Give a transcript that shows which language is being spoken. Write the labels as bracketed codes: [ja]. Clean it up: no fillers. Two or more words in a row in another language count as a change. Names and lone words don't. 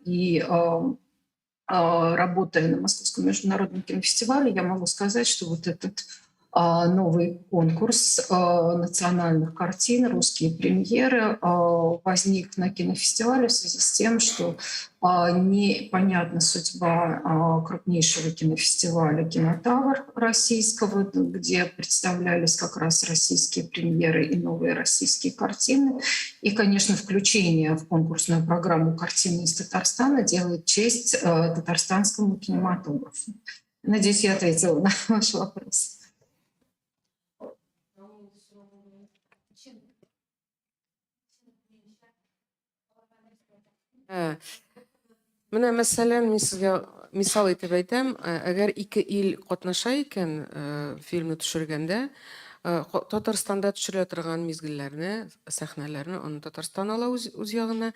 [ru] И работая на Московском международном кинофестивале, я могу сказать, что вот этот новый конкурс национальных картин, русские премьеры, возник на кинофестивале в связи с тем, что непонятна судьба крупнейшего кинофестиваля «Кинотавр» российского, где представлялись как раз российские премьеры и новые российские картины. И, конечно, включение в конкурсную программу картины из Татарстана делает честь татарстанскому кинематографу. Надеюсь, я ответила на ваш вопрос. [tt] Менә мәсәлән, мин сезгә мисал итеп әйтәм, әгәр ике ил катнаша икән фильмны төшергәндә, Татарстанда төшерә торган мизгелләрне, сәхнәләрне аны Татарстан ала үз ягына.